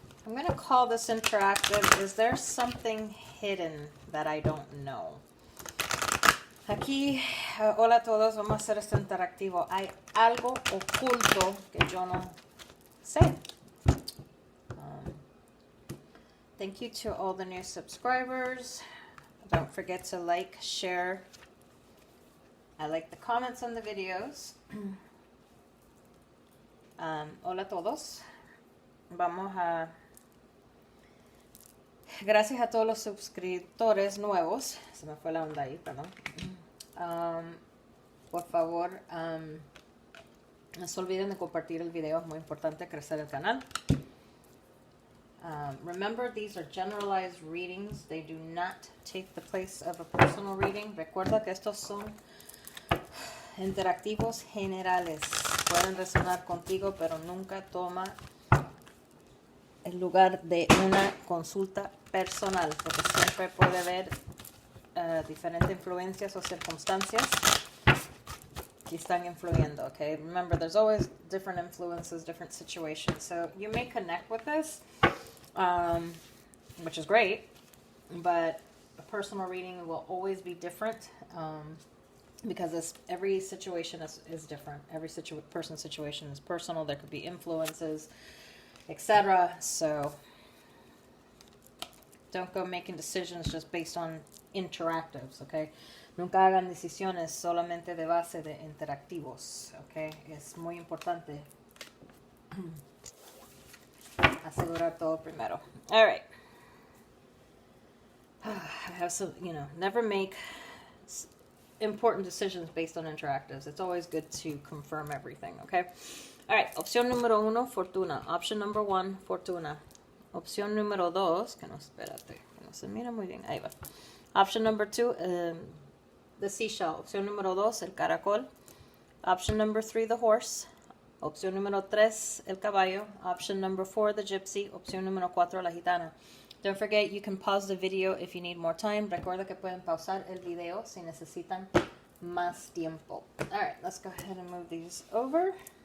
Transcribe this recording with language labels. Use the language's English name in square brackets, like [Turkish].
[English] I'm going to call this interactive. Is there something hidden that I don't know? [Spanish] Aquí, hola a todos, vamos a hacer esto interactivo. Hay algo oculto que yo no sé. [English] Thank you to all the new subscribers. Don't forget to like, share. I like the comments on the videos. [Spanish] Hola a todos. Vamos a... Gracias a todos los suscriptores nuevos. Se me fue la onda ahí, perdón. Por favor, no se olviden de compartir el video. Es muy importante crecer el canal. [English] Remember, these are generalized readings. They do not take the place of a personal reading. [Spanish] Recuerda que estos son interactivos generales. Pueden resonar contigo, pero nunca toma el lugar de una consulta personal, porque siempre puede haber diferentes influencias o circunstancias que están influyendo, okay? [English] Remember, there's always different influences, different situations, so you may connect with this, which is great, but a personal reading will always be different, because every situation is different. Every person's situation is personal. There could be influences, etc. So don't go making decisions just based on interactives, okay? [Spanish] Nunca hagan decisiones solamente de base de interactivos, okay? Es muy importante asegurar todo primero. [English] All right. I have some, never make important decisions based on interactives. It's always good to confirm everything, okay? All right, [Spanish] opción número 1, fortuna. [English] Option number 1, fortuna. [Spanish] Opción número 2, que no, espérate, que no se mira muy bien, ahí va. [English] Option number 2, the seashell. [Spanish] Opción número 2, el caracol. [English] Option number 3, the horse. [Spanish] Opción número 3, el caballo. [English] Option number 4, the gypsy. [Spanish] Opción número 4, la gitana. [English] Don't forget, you can pause the video if you need more time. [Spanish] Recuerda que pueden pausar el video si necesitan más tiempo. [English] All right, let's go ahead and move these over.